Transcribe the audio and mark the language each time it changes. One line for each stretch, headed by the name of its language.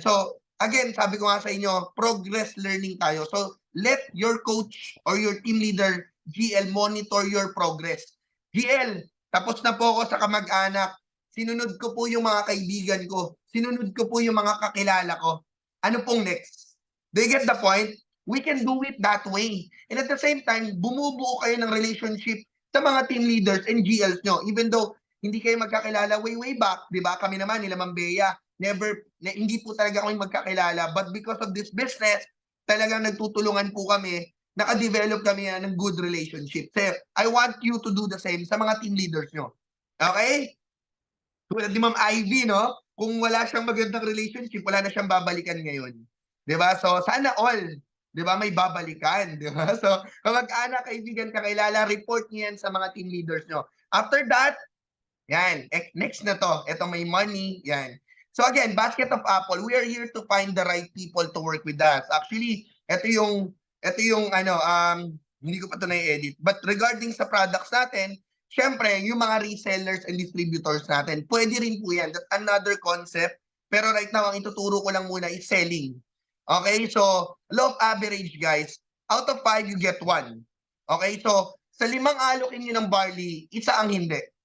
Filipino: So, again, sabi ko nga sa inyo, progress learning tayo.
English: So, let your coach or your team leader, GL, monitor your progress.
Filipino: GL, tapos na po ako sa kamag-anak. Sinunod ko po yung mga kaibigan ko. Sinunod ko po yung mga kakilala ko. Ano pong next?
English: Do you get the point? We can do it that way. And at the same time,
Filipino: bumubuo kayo ng
English: relationship sa mga team leaders and GLs nyo.
Filipino: Even though hindi kayo magkakilala way back, di ba? Kami naman, nila Ma'am Bea, hindi po talaga kami magkakilala.
English: But because of this business,
Filipino: talagang nagtutulungan po kami, naka-develop kami
English: ng good relationship. So, I want you to do the same sa mga team leaders nyo. Okay?
Filipino: Tulad ni Ma'am Ivy, no? Kung wala siyang magandang relationship, wala na siyang babalikan ngayon. Di ba? So, sana all, di ba, may babalikan. Di ba? So, kamag-anak, kaibigan, kakilala, report niyo yan sa mga team leaders nyo. After that, yan, next na to. Ito may money, yan.
English: So again, Basket of Apple, we are here to find the right people to work with us.
Filipino: Actually, ito yung hindi ko pa ito na-edit. But regarding sa products natin, syempre, yung mga resellers and distributors natin, pwede rin po yan.
English: That's another concept.
Filipino: Pero right now, ang ituturo ko lang muna is selling.
English: Okay, so law of average, guys. Out of 5, you get 1.
Filipino: Okay, so sa 5 alokin nyo ng barley, isa ang hindi.